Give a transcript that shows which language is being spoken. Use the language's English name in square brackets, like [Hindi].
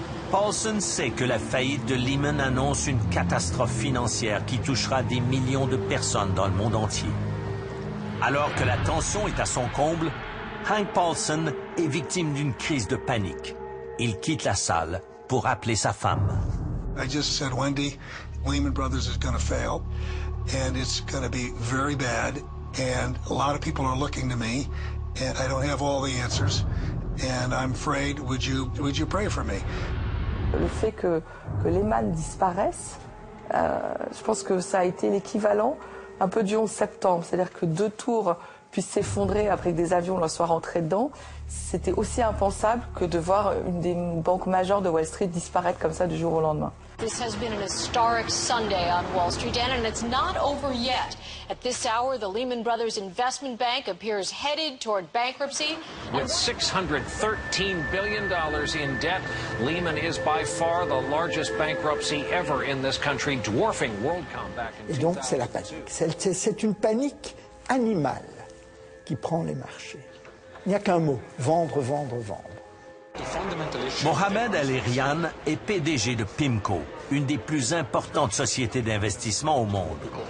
[French] Paulson sait que la faillite de Lehman annonce une catastrophe financière qui touchera des millions de personnes dans le monde entier. Alors que la tension est à son comble, Hank Paulson est victime d'une crise de panique. Il quitte la salle pour appeler sa femme. [English] I just said, Wendy, Lehman Brothers is going to fail, and it's going to be very bad, and a lot of people are looking to me, and I don't have all the answers, and I'm afraid, would you pray for me? [French] Le fait que Lehman disparaisse, je pense que ça a été l'équivalent un peu du 11 septembre, c'est-à-dire que 2 tours puissent s'effondrer après que des avions leur soient rentrés dedans. C'était aussi impensable que de voir une des banques majeures de Wall Street disparaître comme ça du jour au lendemain. [English] This has been an historic Sunday on Wall Street, and it's not over yet. At this hour, the Lehman Brothers Investment Bank appears headed toward bankruptcy. With $613 billion in debt, Lehman is by far the largest bankruptcy ever in this country, dwarfing WorldCom back in 2000. [French] Et donc c'est la panique. C'est une panique animale qui prend les marchés. Il n'y a qu'un mot, vendre, vendre, vendre. Mohamed El-Erian est PDG de PIMCO, une des plus importantes sociétés d'investissement au monde.